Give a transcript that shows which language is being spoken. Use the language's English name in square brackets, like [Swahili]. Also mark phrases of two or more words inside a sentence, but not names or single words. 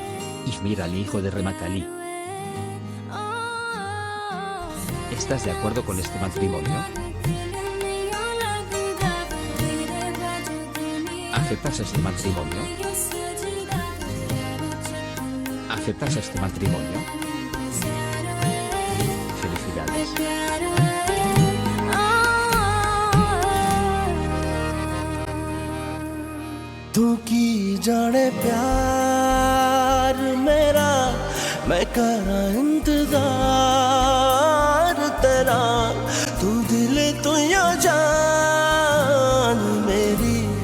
[Spanish] Ismir Ali, hijo de Remat Ali. ¿Estás de acuerdo con este matrimonio? ¿Aceptas este matrimonio? ¿Aceptas este matrimonio? Felicidades. [Punjabi] ਤੂੰ ਕੀ ਜਾਣੇ ਪਿਆਰ ਮੇਰਾ ਮੈਂ ਕਰਾਂ ਇੰਤਜ਼ਾਰ ਤੇਰਾ ਤੂੰ ਦਿਲ ਤੂੰ ਯਾ ਜਾਨ ਮੇਰੀ